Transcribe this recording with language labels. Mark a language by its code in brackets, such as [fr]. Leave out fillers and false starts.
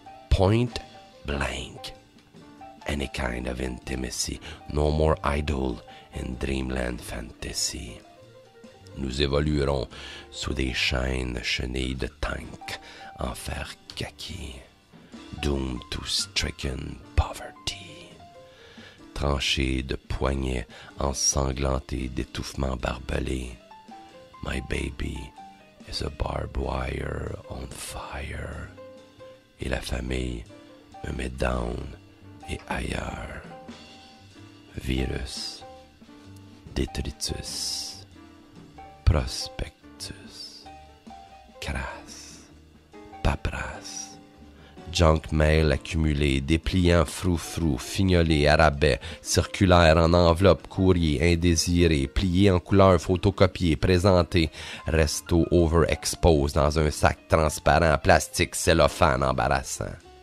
[en] Point blank. Any kind of intimacy. No more idle in dreamland fantasy. [fr] Nous évoluerons sous des chaînes chenilles de tanks en fer kaki. [en] Doomed to stricken poverty. [fr] Tranchés de poignets ensanglantés d'étouffements barbelés. [en] My baby is a barbed wire on fire. [fr] Et la famille me met down et ailleurs. Virus, détritus, prospectus, crasse, paperasse, junk mail accumulé, dépliant frou-frou, fignolé, à rabais, circulaire en enveloppe, courrier indésiré, plié en couleur, photocopié, présenté, resto overexpose dans un sac transparent, plastique, cellophane embarrassant.